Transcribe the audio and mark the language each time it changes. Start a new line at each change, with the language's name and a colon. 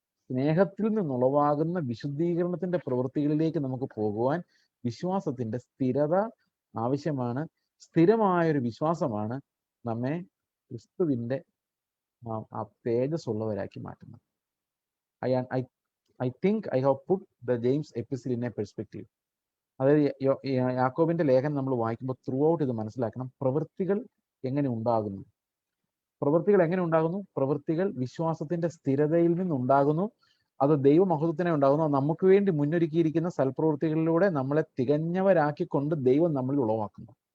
Malayalam: സ്നേഹത്തിൽ നിന്നുളവാകുന്ന വിശുദ്ധീകരണത്തിന്റെ പ്രവൃത്തികളിലേക്ക് നമുക്ക് പോകുവാൻ വിശ്വാസത്തിന്റെ സ്ഥിരത ആവശ്യമാണ്. സ്ഥിരമായൊരു വിശ്വാസമാണ് നമ്മെ ക്രിസ്തുവിന്റെ ആ തേജസ് ഉള്ളവരാക്കി മാറ്റുന്നത്.
English: I think I have put the James epistle in a perspective.
Malayalam: അതായത് യാക്കോബിന്റെ ലേഖനം നമ്മൾ വായിക്കുമ്പോൾ ത്രൂ ഔട്ട് ഇത് മനസ്സിലാക്കണം. പ്രവൃത്തികൾ എങ്ങനെ ഉണ്ടാകുന്നു? പ്രവൃത്തികൾ എങ്ങനെ ഉണ്ടാകുന്നു? പ്രവൃത്തികൾ വിശ്വാസത്തിന്റെ സ്ഥിരതയിൽ നിന്നുണ്ടാകുന്നു. അത് ദൈവമഹത്വത്തിനെ ഉണ്ടാകുന്നു. നമുക്ക് വേണ്ടി മുന്നൊരുക്കിയിരിക്കുന്ന സൽപ്രവൃത്തികളിലൂടെ നമ്മളെ തികഞ്ഞവരാക്കിക്കൊണ്ട് ദൈവം നമ്മളിൽ ഉളവാക്കുന്നു.